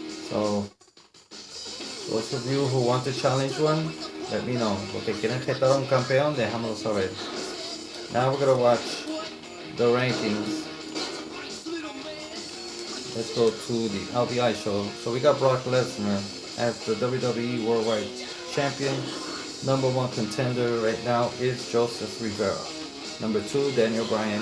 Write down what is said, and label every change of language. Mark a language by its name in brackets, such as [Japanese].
[English] So those of you who want to challenge one, let me know. [Spanish] Los que quieren retar a un campeón, déjamelo saber. [English] Now we're gonna watch the rankings. Let's go to the LBI show. So we got Brock Lesnar as the WWE Worldwide Champion. Number one contender right now is Joseph Rivera. Number 2, Daniel Bryan.